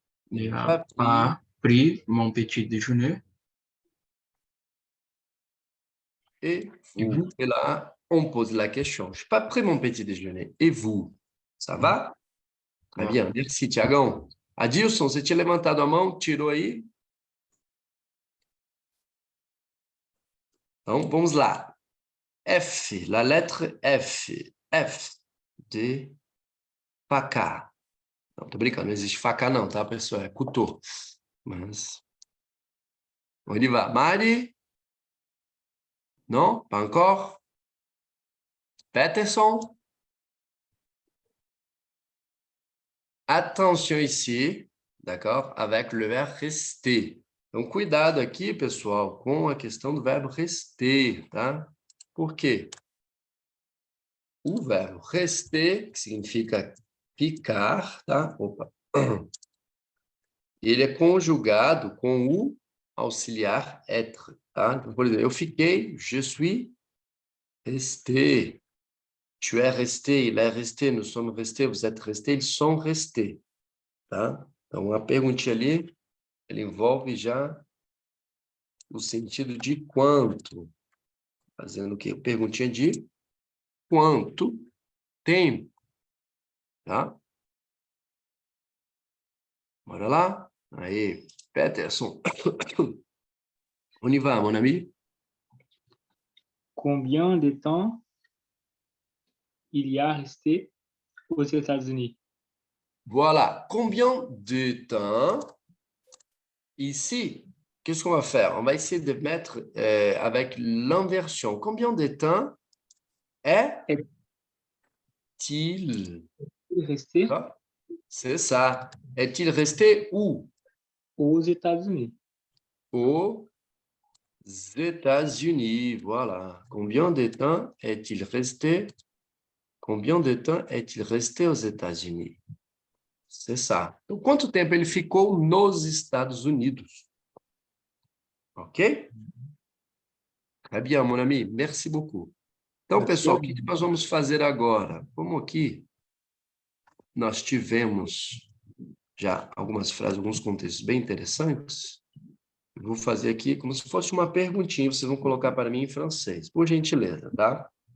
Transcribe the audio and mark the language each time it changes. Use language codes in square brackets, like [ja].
[fr] n'ai pas pris mon petit déjeuner. Et vous? Et là, on pose la question. Je n'ai pas pris mon petit déjeuner. Et vous? Ça va? Très bien. Merci, Tiagão. [pt] Adilson, você tinha levantado a mão, tirou aí? Então, vamos lá. F, [fr] la lettre F. [pt] F de faca. Não, tô brincando, não existe faca não, tá, pessoal? É couteau. Mas... [fr] On y va. Mari? Non? Pas encore? Peterson? Attention ici, d'accord, avec le verbe rester. [pt] Então, cuidado aqui, pessoal, com a questão do verbo rester, tá? Por quê? O verbo rester, que significa ficar, tá? Opa. Ele é conjugado com o auxiliar être, tá? Então, por exemplo, eu fiquei, [fr] je suis resté. Tu es resté, il est resté, nous sommes restés, vous êtes restés, ils sont restés, tá? [pt] Então, a perguntinha ali, ela envolve já o sentido de quanto. Fazendo o quê? Perguntinha de quanto tempo, tá? Bora lá? Aí, [fr] Peterson. On y va, mon ami? Combien de temps il y a resté aux États-Unis? Voilà. Combien de temps ici? Qu'est-ce qu'on va faire? On va essayer de mettre avec l'inversion. Combien de temps est-il Resté C'est ça. Est-il resté où? aux États-Unis. Aux États-Unis. Voilà. Combien de temps est-il resté? Combien de temps est-il resté aux États-Unis? C'est ça. [pt] Então, quanto tempo ele ficou nos Estados Unidos? [fr] Ok? Très bien, mon ami. Merci beaucoup. Então, Merci [pt] pessoal, [fr] à [pt] o que [fr] vous. [pt] nós vamos fazer agora? Como aqui nós tivemos já algumas frases, alguns contextos bem interessantes, eu vou fazer aqui como se fosse uma perguntinha, vocês vão colocar para mim em francês, por gentileza, tá?